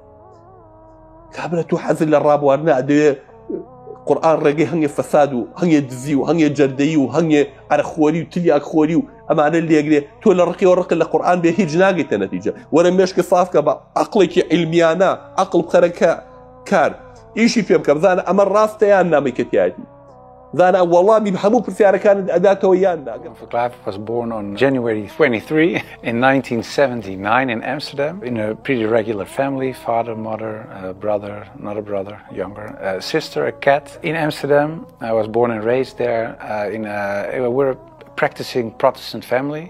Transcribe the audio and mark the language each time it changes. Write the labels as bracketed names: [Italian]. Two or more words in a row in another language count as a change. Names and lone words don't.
[Central Kurdish] کابرا تۆ حەزت لە ڕابواردنە ئەدەوێ قورئان ڕێگەی هەنگێ فەساد و هەنگێ دزی و هەنگێ جەردەیی و هەنگێ عەرەخۆری و تریاکخۆری و ئەمانە لێگرێ تۆ لە ڕقی ڕق لە قورئان بێ هیچ ناگەیتە نەتیجە وەرە مێشکە سافکە بە عەقڵێکی عیلمیانە عەقڵ بخەرە کار ئیشی پێ بکە بزانە ئەمە ڕاستە یان نامەیکەتیایەتی زانە وەڵامی هەموو پرسیارەکانت ئەداتەوە یان ناگە. [English] Clive was born on January 23 in 1979 in Amsterdam in a pretty regular family, father, mother, brother, another brother, younger, sister, a cat. In Amsterdam, I was born and raised there we're a practicing Protestant family.